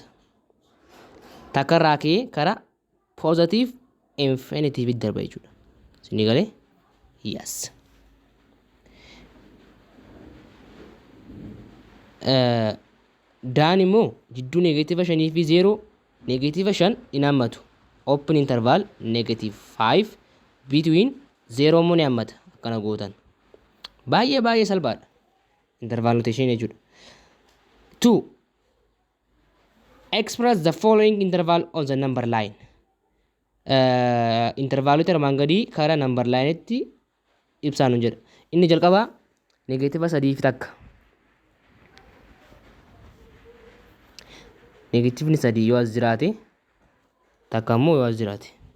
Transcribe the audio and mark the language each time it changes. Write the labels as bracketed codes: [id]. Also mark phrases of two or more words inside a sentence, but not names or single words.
[om] Takkarraa ka'ee kara [en] positive infinitive [om] darba jechuudha. Sinii galee? Yes. Daan immoo jidduu negative 5 fi 0 negative 5 hin hammatu. [en] Open interval negative 5 between 0 [om] immoo ni hammata. Akkana gootan. Baay'ee salphaadha. [en] Interval notation [om] jechuudha. 2. [en] Express the following interval on the number line. [om] Intervalota armaan gadii karaa [en] number line [om] itti ibsaan hin jedha. Inni jalqabaa negative 3 fi takka. Negative ni sadii yoo as jiraate takka immoo yoo as jiraate.